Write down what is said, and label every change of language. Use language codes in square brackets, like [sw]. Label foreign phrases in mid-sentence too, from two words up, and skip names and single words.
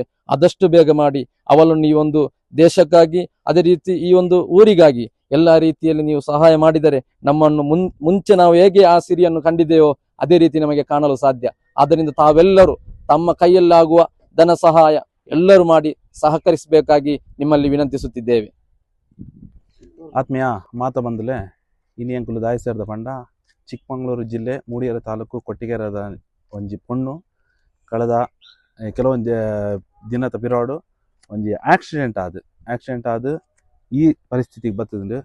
[kn] ಆದಷ್ಟು ಬೇಗ ಮಾಡಿ ಅವಳನ್ನು ಈ ಒಂದು ದೇಶಕ್ಕಾಗಿ, ಅದೇ ರೀತಿ ಈ ಒಂದು ಊರಿಗಾಗಿ ಎಲ್ಲ ರೀತಿಯಲ್ಲಿ ನೀವು ಸಹಾಯ ಮಾಡಿದರೆ ನಮ್ಮನ್ನು ಮುಂಚೆ ನಾವು ಹೇಗೆ ಆ ಸಿರಿಯನ್ನು ಕಂಡಿದ್ದೇವೋ ಅದೇ ರೀತಿ ನಮಗೆ ಕಾಣಲು ಸಾಧ್ಯ. ಆದ್ದರಿಂದ ತಾವೆಲ್ಲರೂ ತಮ್ಮ ಕೈಯಲ್ಲಾಗುವ ಧನ ಸಹಾಯ ಎಲ್ಲರೂ ಮಾಡಿ ಸಹಕರಿಸಬೇಕಾಗಿ ನಿಮ್ಮಲ್ಲಿ ವಿನಂತಿಸುತ್ತಿದ್ದೇವೆ. [tcy] ಆತ್ಮೀಯ ಮಾತ ಬಂಧುಲೆ, ಇನಿಯಂಕುಲು ದಾಯಿ ಸೇರಿದ ಪಂಡ ಚಿಕ್ಕಮಗಳೂರು ಜಿಲ್ಲೆ ಮೂಡಿಗೆರೆ ತಾಲೂಕು ಕೊಟ್ಟಿಗೆರೆದ ಒಂಜಿ ಪೊಣ್ಣು ಕಳೆದ ಕೆಲವೊಂದು ದಿನದ ಪಿರಾಡು ಒಂಜಿ ಆಕ್ಸಿಡೆಂಟ್ ಆದ [kn] ಈ ಪರಿಸ್ಥಿತಿಗೆ ಬರ್ತದೆ.